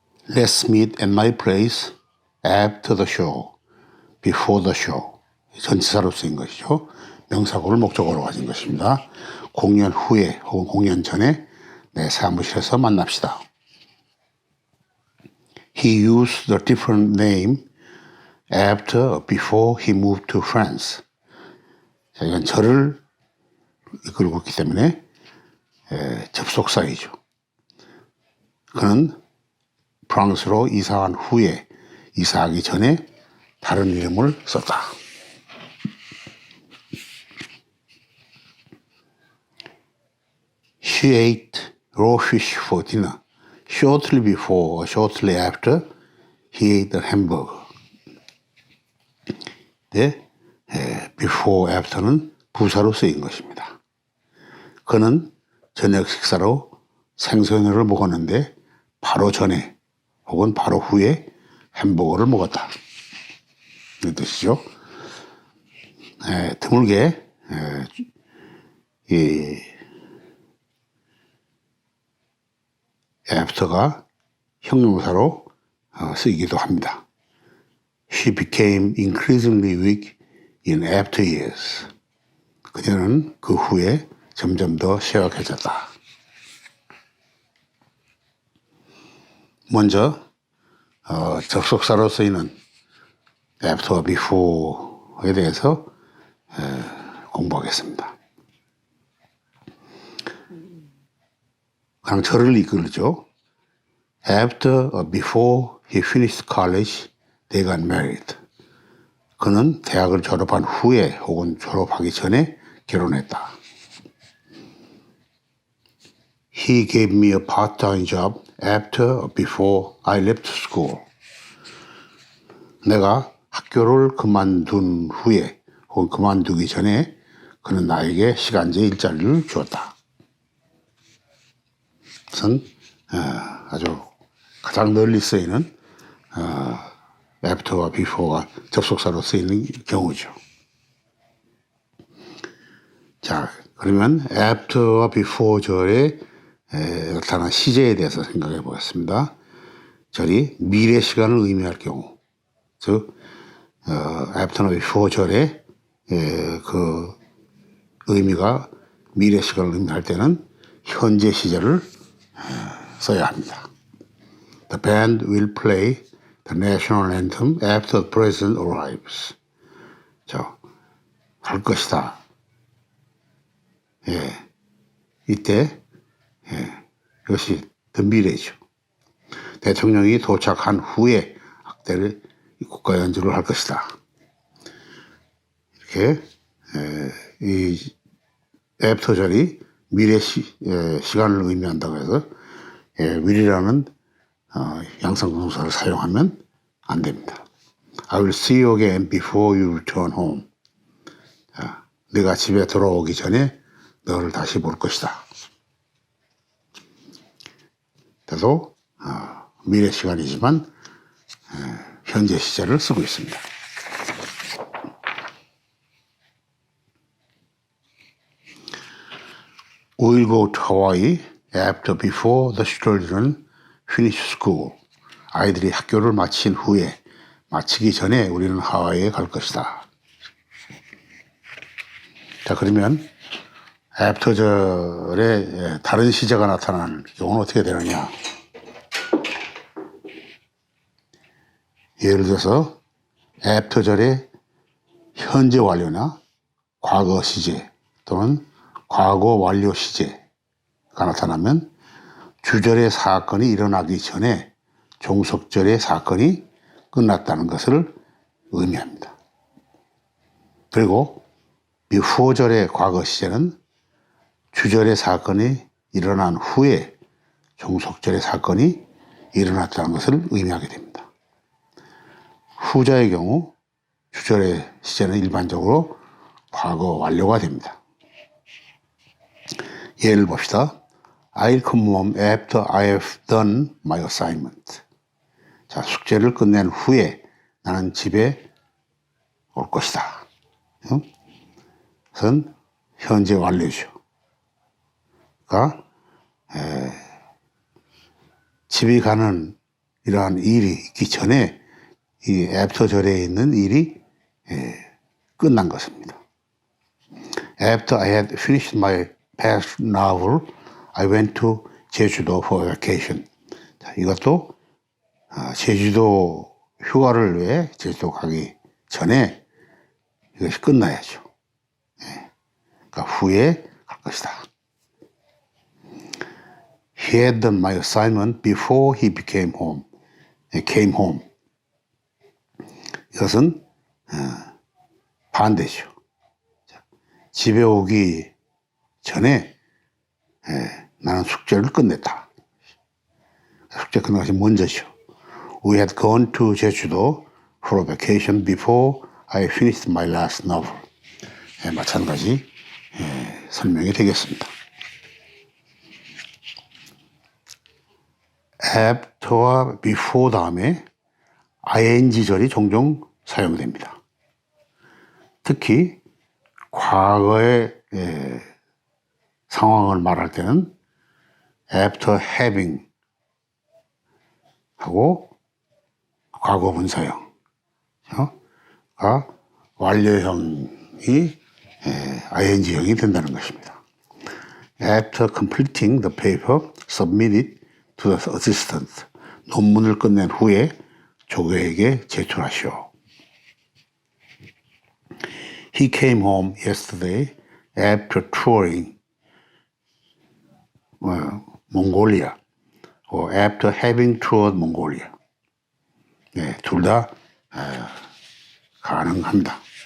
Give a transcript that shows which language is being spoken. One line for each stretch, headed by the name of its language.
English: Let's meet at my place after the show, before the show.
Korean: 전치사로 쓰인 것이죠. 명사구를 목적어로 가진 것입니다. 공연 후에 혹은 공연 전에 내 사무실에서 만납시다.
English: He used a different name after or before he moved to France.
Korean: 자, 이건 저를 이끌고 있기 때문에 접속사이죠. 그는 프랑스로 이사한 후에, 이사하기 전에 다른 이름을 썼다.
English: She ate raw fish for dinner. Shortly before or shortly after, he ate a hamburger.
Korean: 네, before, after는 부사로 쓰인 것입니다. 그는 저녁 식사로 생선회를 먹었는데 바로 전에 혹은 바로 후에 햄버거를 먹었다. 이 뜻이죠. 드물게 이 after가 형용사로 쓰이기도 합니다.
English: She became increasingly weak in after years.
Korean: 그녀는 그 후에 점점 더 쇠약해졌다. 먼저 접속사로 쓰이는 after와 before에 대해서 공부하겠습니다. 그냥 저를 이끌죠.
English: After or before he finished college, they got married.
Korean: 그는 대학을 졸업한 후에 혹은 졸업하기 전에 결혼했다.
English: He gave me a part-time job after or before I left school.
Korean: 내가 학교를 그만둔 후에 혹은 그만두기 전에 그는 나에게 시간제 일자리를 주었다. 그것은 아주 가장 널리 쓰이는 after와 before가 접속사로 쓰이는 경우죠. 자, 그러면 after와 before 절에 나타난 시제에 대해서 생각해 보겠습니다. 절이 미래 시간을 의미할 경우, 즉 after나 before 절에 그 의미가 미래 시간을 의미할 때는 현재 시제를 써야 합니다.
English: The band will play the national anthem after the president arrives.
Korean: 자, 할 것이다. 이때 이것이 더 미래죠. 대통령이 도착한 후에 학대를 국가 연주를 할 것이다. 이렇게 이 애프터절이 미래 시간을 의미한다고 해서 will이라는 양성동사를 사용하면 안 됩니다.
English: I will see you again before you return home.
Korean: 자, 네가 집에 돌아오기 전에 너를 다시 볼 것이다. 그래도 미래 시간이지만 현재 시제를 쓰고 있습니다.
English: We'll go to Hawaii after before the children finish school.
Korean: 아이들이 학교를 마친 후에, 마치기 전에 우리는 하와이에 갈 것이다. 자, 그러면 애프터절에 다른 시제가 나타나는 경우는 어떻게 되느냐. 예를 들어서 애프터절에 현재 완료나 과거 시제 또는 과거 완료 시제가 나타나면 주절의 사건이 일어나기 전에 종속절의 사건이 끝났다는 것을 의미합니다. 그리고 before절의 과거 시제는 주절의 사건이 일어난 후에 종속절의 사건이 일어났다는 것을 의미하게 됩니다. 후자의 경우 주절의 시제는 일반적으로 과거 완료가 됩니다. 예를 봅시다.
English: I'll come home after I have done my assignment.
Korean: 자, 숙제를 끝낸 후에 나는 집에 올 것이다. 그것은 현재 완료죠. 그러니까 집에 가는 이러한 일이 있기 전에 이 애프터절에 있는 일이 끝난 것입니다.
English: After I had finished my past novel, I went to 제주도 for vacation.
Korean: 자, 이것도 제주도 휴가를 위해 제주도 가기 전에 이것이 끝나야죠. 그러니까 후에 갈 것이다.
English: He had done my assignment before he came home.
Korean: 이것은 반대죠. 집에 오기 전에 나는 숙제를 끝냈다. 숙제 끝난 것이 먼저죠.
English: We had gone to 제주도 for a vacation before I finished my last novel.
Korean: 마찬가지 설명이 되겠습니다. after와 before 다음에 ing절이 종종 사용됩니다. 특히 과거의 상황을 말할 때는 after having 하고 과거 분사형 완료형이 ing형이 된다는 것입니다.
English: After completing the paper, submit it to the assistant.
Korean: 논문을 끝낸 후에 조교에게 제출하시오.
English: He came home yesterday after touring Mongolia or after having toured Mongolia.
Korean: 네, 둘 다 가능합니다.